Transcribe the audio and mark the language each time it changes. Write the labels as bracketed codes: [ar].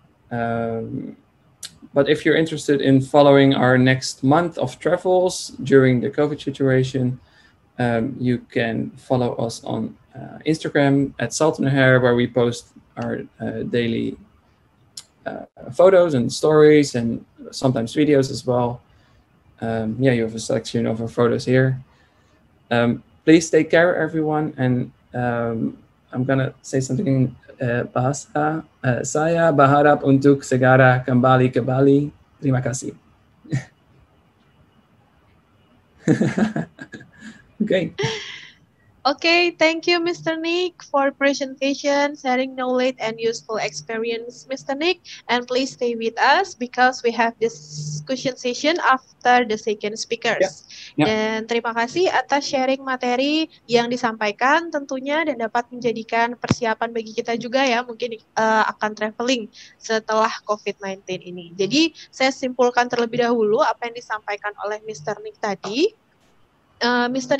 [en] But if you're interested in following our next month of travels during the COVID situation, you can follow us on Instagram at @saltandhair, where we post our daily photos and stories, and sometimes videos as well. Yeah, you have a selection of our photos here. Please take care, everyone. And I'm gonna say something in bahasa. [id] Saya berharap untuk segera kembali ke Bali. Terima kasih. [en] Okay. Okay, thank you, Mr. Nick, for presentation, sharing knowledge and useful experience, Mr. Nick. And please stay with us because we have this discussion session after the second speakers. Yeah. [id] Dan terima kasih atas sharing materi yang disampaikan tentunya, dan dapat menjadikan persiapan bagi kita juga ya, mungkin akan traveling setelah COVID-19 ini. Jadi saya simpulkan terlebih dahulu apa yang disampaikan oleh Mr. Nick tadi. Mr.